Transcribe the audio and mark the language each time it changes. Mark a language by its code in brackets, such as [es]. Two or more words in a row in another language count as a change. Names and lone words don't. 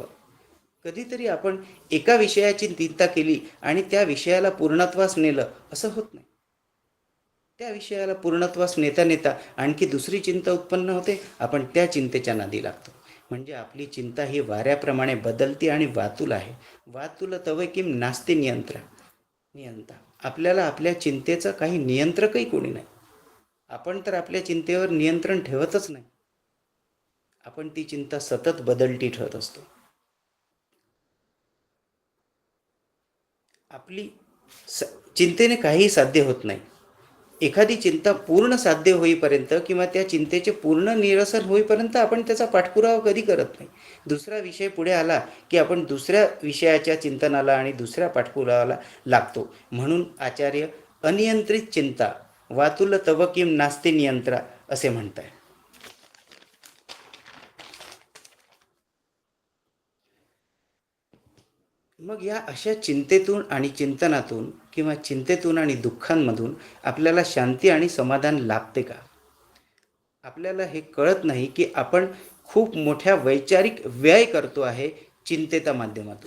[mr] कधीतरी आपण एका विषयाची चिंता केली आणि त्या विषयाला पूर्णत्वास नेलं असं होत नाही. त्या विषयाला पूर्णत्वास नेता नेता आणखी दुसरी चिंता उत्पन्न होते, आपण त्या चिंतेच्या नादी लागतो. म्हणजे आपली चिंता ही वाऱ्याप्रमाणे बदलती आणि वातुल आहे. [sa] वातुल तव किम नास्ति नियंता. [mr] आपल्याला आपल्या चिंतेचं काही नियंत्रकही कोणी नाही. आपण तर आपल्या चिंतेवर नियंत्रण ठेवतच नाही. आपण ती चिंता सतत बदलती ठेवत असतो. आपली चिंतेने काही साध्य होत नाही. एखादी चिंता पूर्ण साध्य होईपर्यंत किंवा त्या चिंतेचे पूर्ण निरसन होईपर्यंत आपण त्याचा पाठपुरावा कधी करत नाही. दुसरा विषय पुढे आला की आपण दुसऱ्या विषयाच्या चिंतनाला आणि दुसऱ्या पाठपुरावाला लागतो. म्हणून आचार्य अनियंत्रित चिंता [sa] वातुल तव किम नास्ति नियंत्रा [mr] असे म्हणताय. मग या अशा चिंतेतून आणि चिंतनातून किंवा चिंतेतून आणि दुःखांमधून आपल्याला शांती आणि समाधान लाभते का? आपल्याला हे कळत नाही की आपण खूप मोठ्या वैचारिक व्यय करतो आहे चिंतेच्या माध्यमातून.